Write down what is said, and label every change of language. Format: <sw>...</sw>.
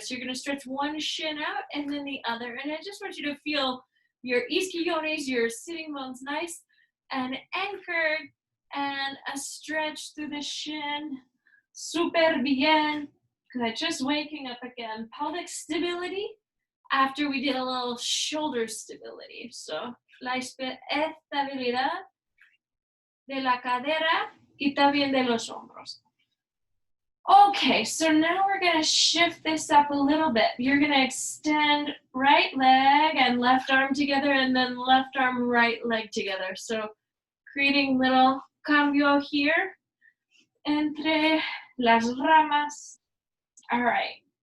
<en>So you're going to stretch one shin out and then the other. And I just want you to feel your isquiones, your sitting bones nice and anchored, and a stretch through the shin.</en> <es>Super bien.</es> <en>Good. Just waking up again. Pelvic stability after we did a little shoulder stability.</en> <es>So la estabilidad de la cadera y también de los hombros.</es> <en>Okay, so now we're going to shift this up a little bit. You're going to extend right leg and left arm together, and then left arm, right leg together. So creating little cambio here</en> <es>entre las ramas.</es> <en>All right.</en>